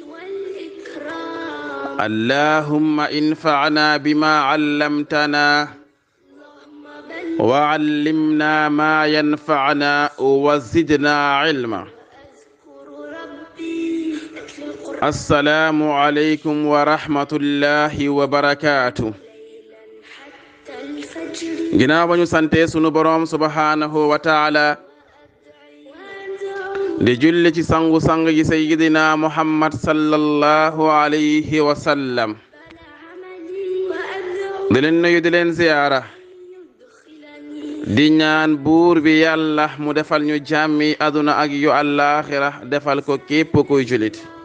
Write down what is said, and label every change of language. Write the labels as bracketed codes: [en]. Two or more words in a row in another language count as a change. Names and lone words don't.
[ar] اللهم انفعنا بما علمتنا وعلمنا ما ينفعنا وزدنا علما. السلام عليكم ورحمة الله وبركاته. [wo] ginnaaw ba ñu sante sunu boroom [ar] سبحانه وتعالى [wo] di julli ci sangu-sang yi [ar] سيدنا محمد صلى الله عليه وسلم [wo] di leen nuyu di leen ziyaara di ñaan buur bi yàlla mu defal ñu jàmmi aduna ak yu àllaaxira defal ko képp kuy julit